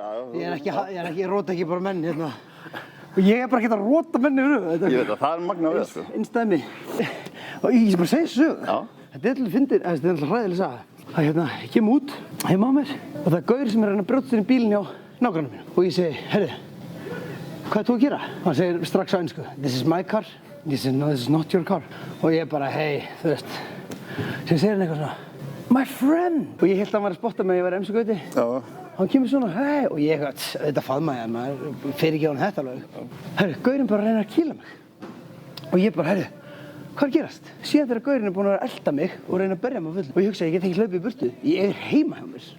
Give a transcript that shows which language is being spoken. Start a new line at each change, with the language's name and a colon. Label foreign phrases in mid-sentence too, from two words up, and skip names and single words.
Icelandic: Ég róta ekki bara menn hérna. Og ég er bara ekki að róta menn yfir höfuð. Ég veit það, það er magnað við, sko. Innstæmi. Og ég bara segja þessu sögu. Já. Þetta er alltaf fyndið, þetta er alltaf hræðileg saga. Það hérna, ég kem út heima á mér og það er Gauri sem er að reyna að brjóta sér í bílinn hjá nágrannum mínum. Og ég segi, herri, hvað ert þú að gera? Hann segir strax á ensku,
English: this is my car.
Icelandic: Ég segi,
English: no, this is not your car.
Icelandic: Og ég bara, hey, þú veist. Sem segir hann eitthvað svona,
English: my friend.
Icelandic: Og ég held að hann var að spotta mig að ég var MC Gauti. Já. Hann kemur svona, hei, og ég þetta faðmaði hann, maður fer ekki á hann þetta alveg. Herri, Gaurinn bara reynir að kýla mig. Og ég bara, herri, hvað er að gerast? Síðan þegar Gaurinn er búinn að elda mig og reyna að berja mig á fullu. Og ég hugsa, ég get ekki hlaupið í burtu. Ég er heima hjá mér.